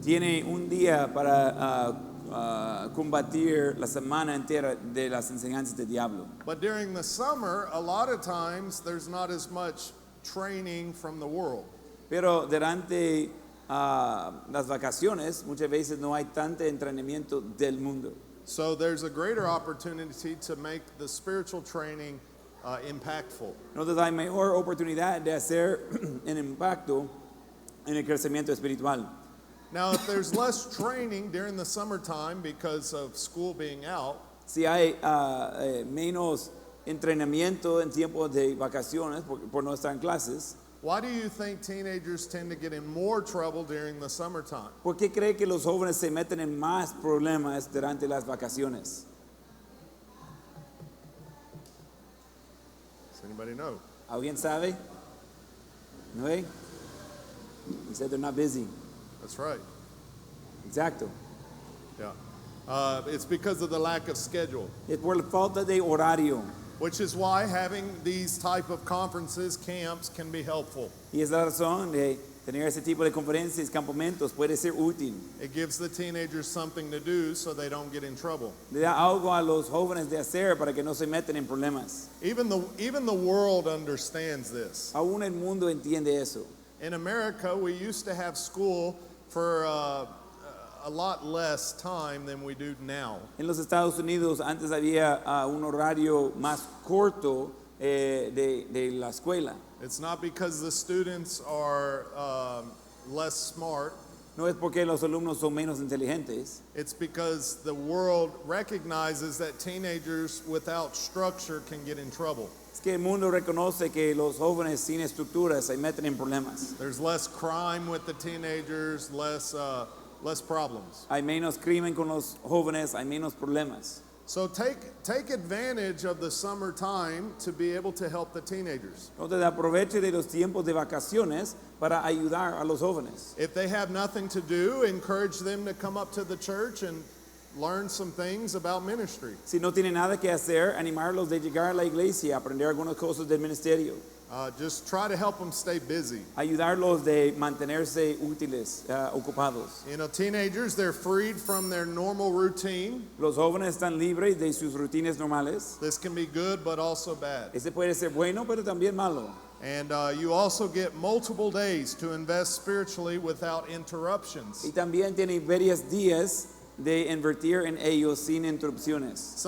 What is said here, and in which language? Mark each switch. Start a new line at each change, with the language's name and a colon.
Spanish: Tiene un día para combatir la semana entera de las enseñanzas del diablo.
English: But during the summer, a lot of times there's not as much training from the world.
Spanish: Pero durante las vacaciones muchas veces no hay tanto entrenamiento del mundo.
English: So there's a greater opportunity to make the spiritual training impactful.
Spanish: Entonces hay mejor oportunidad de hacer un impacto en el crecimiento espiritual.
English: Now, if there's less training during the summertime because of school being out,
Spanish: Si hay menos entrenamiento en tiempo de vacaciones por no estar en clases,
English: why do you think teenagers tend to get in more trouble during the summertime?
Spanish: ¿por qué cree que los jóvenes se meten en más problemas durante las vacaciones?
English: Does anybody know?
Spanish: ¿Alguien sabe? ¿No?
English: He said they're not busy. That's right.
Spanish: Exacto.
English: Yeah. It's because of the lack of schedule,
Spanish: Es por la falta de horario.
English: which is why having these type of conferences, camps, can be helpful.
Spanish: Y es la razón de tener ese tipo de conferencias, campamentos, puede ser útil.
English: It gives the teenagers something to do so they don't get in trouble.
Spanish: Le da algo a los jóvenes de hacer para que no se metan en problemas.
English: Even the world understands this.
Spanish: Aún el mundo entiende eso.
English: In America, we used to have school for a lot less time than we do now.
Spanish: En los Estados Unidos antes había un horario más corto de la escuela.
English: It's not because the students are less smart.
Spanish: No es porque los alumnos son menos inteligentes,
English: It's because the world recognizes that teenagers without structure can get in trouble.
Spanish: es que el mundo reconoce que los jóvenes sin estructuras se meten en problemas.
English: There's less crime with the teenagers, less problems.
Spanish: Hay menos crimen con los jóvenes, hay menos problemas.
English: So take advantage of the summertime to be able to help the teenagers.
Spanish: Entonces aproveche de los tiempos de vacaciones para ayudar a los jóvenes.
English: If they have nothing to do, encourage them to come up to the church and learn some things about ministry.
Spanish: Si no tiene nada que hacer, animarlos de llegar a la iglesia, aprender algunas cosas del ministerio.
English: Just try to help them stay busy.
Spanish: Ayudarlos de mantenerse útiles, ocupados.
English: You know, teenagers, they're freed from their normal routine.
Spanish: Los jóvenes están libres de sus rutinas normales.
English: This can be good, but also bad.
Spanish: Ese puede ser bueno, pero también malo.
English: And you also get multiple days to invest spiritually without
Spanish: Y
English: interruptions.
Spanish: también tiene varios días de invertir en ellos sin interrupciones.